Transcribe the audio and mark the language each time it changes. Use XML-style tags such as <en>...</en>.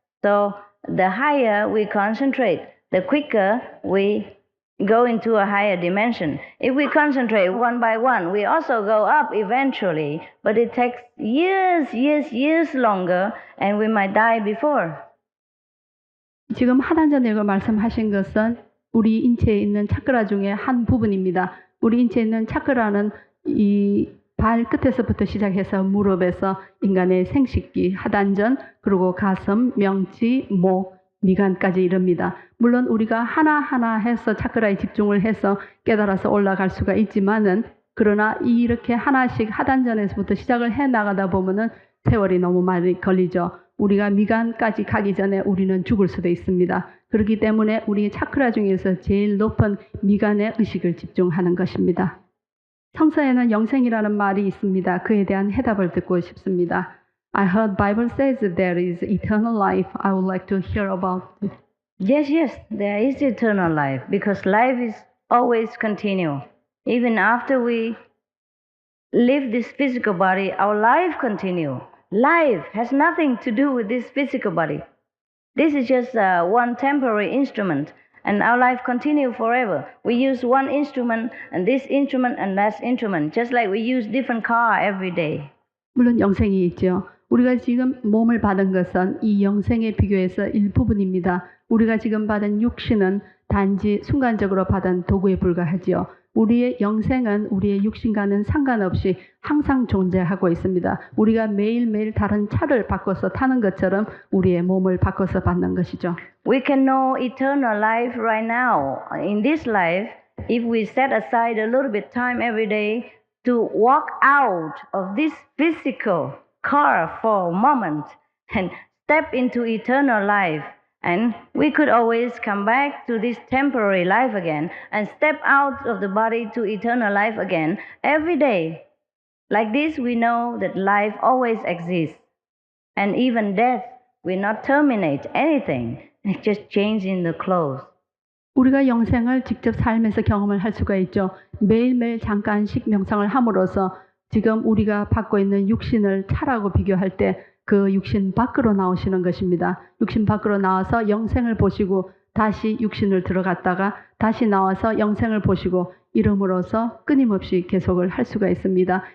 <en>So the higher we concentrate, the quicker we go into a higher dimension. If we concentrate one by one, we also go up eventually, but it takes years longer, and we might die before.</en> <ko>지금 하단전에 말씀하신 것은 우리 인체에 있는 차크라 중에 한 부분입니다. 우리 인체에 있는 차크라는 이 발끝에서부터 시작해서 무릎에서 인간의 생식기, 하단전, 그리고 가슴, 명치, 목, 미간까지 이릅니다. 물론 우리가 하나하나 해서 차크라에 집중을 해서 깨달아서 올라갈 수가 있지만은 그러나 이렇게 하나씩 하단전에서부터 시작을 해 나가다 보면은 세월이 너무 많이 걸리죠. 우리가 미간까지 가기 전에 우리는 죽을 수도 있습니다. 그렇기 때문에 우리의 차크라 중에서 제일 높은 미간의 의식을 집중하는 것입니다. 성서에는 영생이라는 말이 있습니다. 그에 대한 해답을 듣고 싶습니다.</ko> <en>I heard Bible says that there is eternal life. I would like to hear about it. Yes, there is eternal life, because life is always continue. Even after we leave this physical body, our life continue. Life has nothing to do with this physical body. This is just one temporary instrument, and our life continue forever. We use one instrument, and this instrument, and that instrument, just like we use different car every day.</en> <ko>물론 영생이 있죠. 우리가 지금 몸을 받은 것은 이 영생에 비교해서 일부분입니다. 우리가 지금 받은 육신은 단지 순간적으로 받은 도구에 불과하지요. 우리의 영생은 우리의 육신과는 상관없이 항상 존재하고 있습니다. 우리가 매일매일 다른 차를 바꿔서 타는 것처럼 우리의 몸을 바꿔서 받는 것이죠.</ko> <en>We can know eternal life right now. In this life, if we set aside a little bit time every day to walk out of this physical car for a moment and step into eternal life. And we could always come back to this temporary life again and step out of the body to eternal life again every day. Like this, we know that life always exists. And even death will not terminate anything. It's just changing the clothes.</en> <ko>우리가 영생을 직접 삶에서 경험을 할 수가 있죠. 매일매일 잠깐씩 명상을 함으로써 지금 우리가 받고 있는 육신을 차라고 비교할 때 그 육신 밖으로 나오시는 것입니다. 육신 밖으로 나와서 영생을 보시고 다시 육신을 들어갔다가 다시 나와서 영생을 보시고 이름으로써 끊임없이 계속을 할 수가 있습니다.</ko>